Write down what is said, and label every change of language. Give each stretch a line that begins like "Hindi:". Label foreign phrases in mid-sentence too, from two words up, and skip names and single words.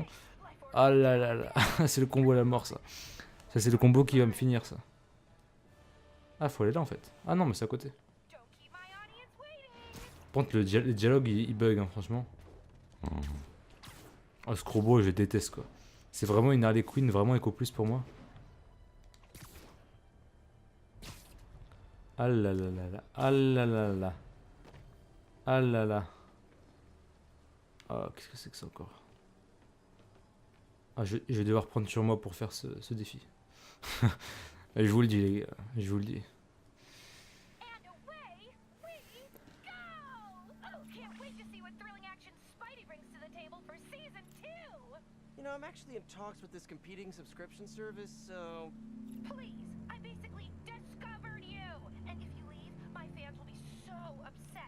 French: Ah là là là, c'est le combo à la mort, ça. Ça, c'est le combo qui va me finir, ça. Ah, faut aller là, en fait. Ah non, mais c'est à côté. Par contre, les dialogues, ils bug, hein, franchement. Oh, Screwball, je déteste, quoi. C'est vraiment une Harley Quinn, vraiment Echo Plus pour moi. Ah là là là là, ah là là là. Ah là là. Oh, qu'est-ce que c'est que ça encore? Ah, je vais devoir prendre sur moi pour faire ce défi. Je vous le dis, les gars, je vous le dis.
English: You know, I'm actually in talks with this competing subscription service, so... Please, I basically discovered you. And if you leave, my fans will be so upset.